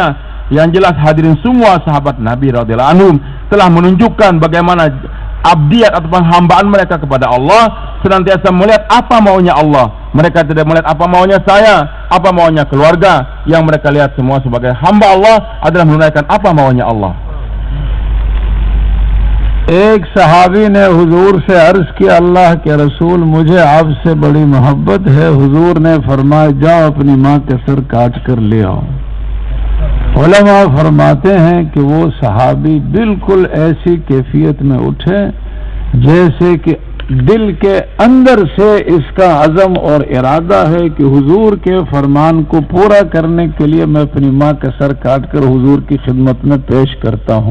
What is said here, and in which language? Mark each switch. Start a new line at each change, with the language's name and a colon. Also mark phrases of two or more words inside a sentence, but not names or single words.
Indonesian: Yang jelas hadirin semua sahabat Nabi
Arabic: رضي الله عنهم
Indonesian: telah menunjukkan bagaimana abdiat atau penghambaan mereka kepada Allah, senantiasa melihat apa maunya Allah. Mereka tidak melihat apa maunya saya, apa maunya keluarga. Yang mereka lihat semua sebagai hamba Allah adalah menunaikan apa maunya Allah.
Urdu: ایک صحابی نے حضور سے عرض کیا، اللہ کے رسول، مجھے آپ سے بڑی محبت ہے. حضور نے فرمایا، جاؤ اپنی ماں کے سر کاٹ کر لے آؤ. علما فرماتے ہیں کہ وہ صحابی بالکل ایسی کیفیت میں اٹھے جیسے کہ دل کے اندر سے اس کا عزم اور ارادہ ہے کہ حضور کے فرمان کو پورا کرنے کے لیے میں اپنی ماں کا سر کاٹ کر حضور کی خدمت میں پیش کرتا ہوں.